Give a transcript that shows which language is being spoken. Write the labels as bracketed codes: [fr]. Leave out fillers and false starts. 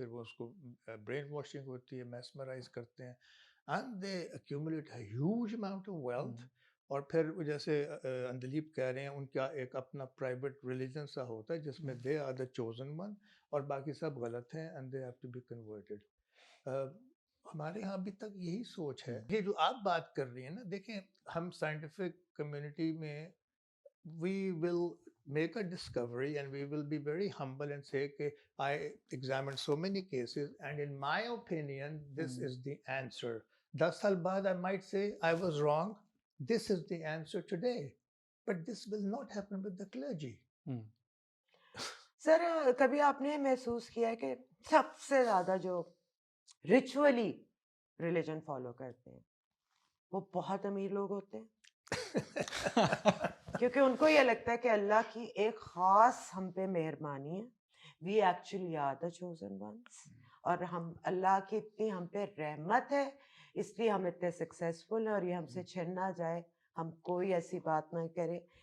[hi] फिर वो उसको ब्रेन वॉशिंग होती है, मेस्मराइज करते हैं, [en] And they accumulate a huge amount of wealth. [hi] और फिर वो जैसे अंदलीप कह रहे हैं, उनका एक अपना प्राइवेट रिलीजन सा होता है जिसमें [en] they are the chosen one [hi] और बाकी सब गलत हैं, [en] And they have to be converted. [hi] हमारे यहाँ अभी तक यही सोच है. ये जो आप बात कर रही हैं ना, देखें, हम साइंटिफिक कम्युनिटी में [en] we will make a discovery and we will be very humble and say okay, I examined so many cases and in my opinion this is the answer. [hi] 10 साल बाद [en] I might say I was wrong, this is the answer today, but this will not happen with the clergy. [hi] Sir, कभी आपने महसूस किया है कि सबसे ज्यादा जो रिचुअली रिलीजन फॉलो करते हैं वो बहुत अमीर लोग होते हैं? क्योंकि उनको ये लगता है कि अल्लाह की एक खास हम पे मेहरबानी है, [en] we actually are the chosen ones, [hi] और हम अल्लाह की इतनी हम पे रहमत है, इसलिए हम इतने सक्सेसफुल हैं, और ये हमसे छिन ना जाए, हम कोई ऐसी बात ना करें.